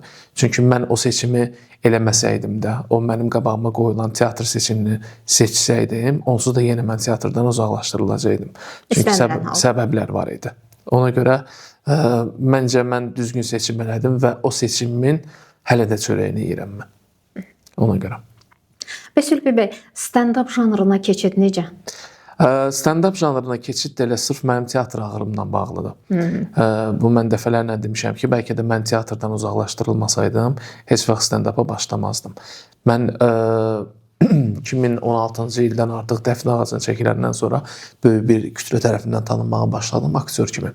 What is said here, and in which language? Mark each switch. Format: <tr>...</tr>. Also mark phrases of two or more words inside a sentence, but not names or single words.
<az>Çünki mən o seçimi eləməsəydim də, o mənim qabağıma qoyulan teatr seçimini seçsəydim, onsuz da yenə mən teatrdan uzaqlaşdırılacaqdım. Çünki səbəblər var idi. Ona görə məncə mən düzgün seçim elədim və o seçimimin hələ də çörəyini yeyirəm mən. Ona görə. Bəs Ülvi bəy, stand-up janrına keçid necə? Stand-up janrına keçid də elə sırf mənim teatr ağrımla bağlıdır. Bu mən dəfələrlə demişəm ki, bəlkə də mən teatrdan uzaqlaşdırılmasaydım, heç vaxt stand-up'a başlamazdım. Mən 2016-cı ildən artıq Dəfnə Ağacını çəkiləndən sonra böyük bir kütlə tərəfindən tanınmağa başladım aktyor kimi.</az>